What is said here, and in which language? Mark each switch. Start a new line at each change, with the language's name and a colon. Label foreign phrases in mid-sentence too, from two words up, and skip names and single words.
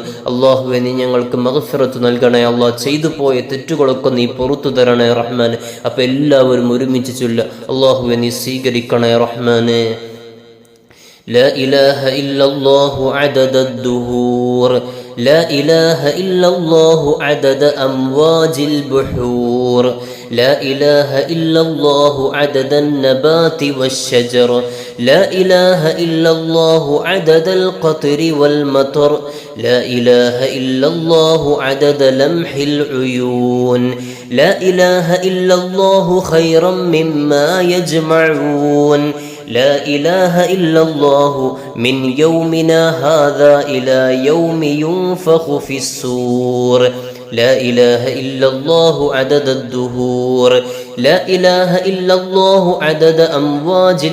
Malayalam: അള്ളാഹുവെ, നീ ഞങ്ങൾക്ക് മഗ്ഫിറത്ത് നൽകണേ അല്ലാഹ്. ചെയ്തു പോയ തെറ്റുകളൊക്കെ നീ പൊറുത്തു തരണേ റഹ്മാനെ. അപ്പൊ എല്ലാവരും ഒരുമിച്ച് ചൊല്ല. അള്ളാഹുവെ, നീ സ്വീകരിക്കണേ റഹ്മാനെ.
Arabic: لا إله إلا الله عدد الدهور لا إله إلا الله عدد أمواج البحور لا إله إلا الله عدد النبات والشجر لا إله إلا الله عدد القطر والمطر لا إله إلا الله عدد لمح العيون لا إله إلا الله خيرا مما يجمعون لا إله إلا الله من يومنا هذا إلى يوم ينفخ في الصور لا إله إلا الله عدد الدهور لا إله إلا الله عدد أمواج